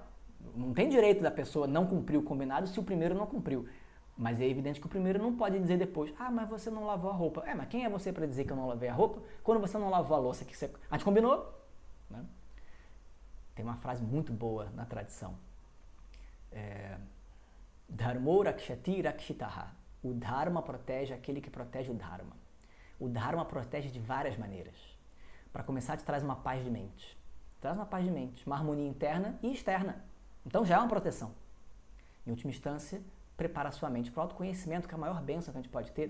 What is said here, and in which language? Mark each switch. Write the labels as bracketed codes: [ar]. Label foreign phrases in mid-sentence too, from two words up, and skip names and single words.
[pt] Não tem direito da pessoa não cumprir o combinado se o primeiro não cumpriu. Mas é evidente que o primeiro não pode dizer depois, ah, mas você não lavou a roupa. É, mas quem é você para dizer que eu não lavei a roupa quando você não lavou a louça? Que você... A gente combinou? Né? Tem uma frase muito boa na tradição. [sa] Dharmo rakshati rakshitaha. [pt] O Dharma protege aquele que protege o Dharma. O Dharma protege de várias maneiras. Para começar, te traz uma paz de mente. Traz uma paz de mente, uma harmonia interna e externa. Então já é uma proteção. Em última instância, prepara a sua mente para o autoconhecimento, que é a maior bênção que a gente pode ter.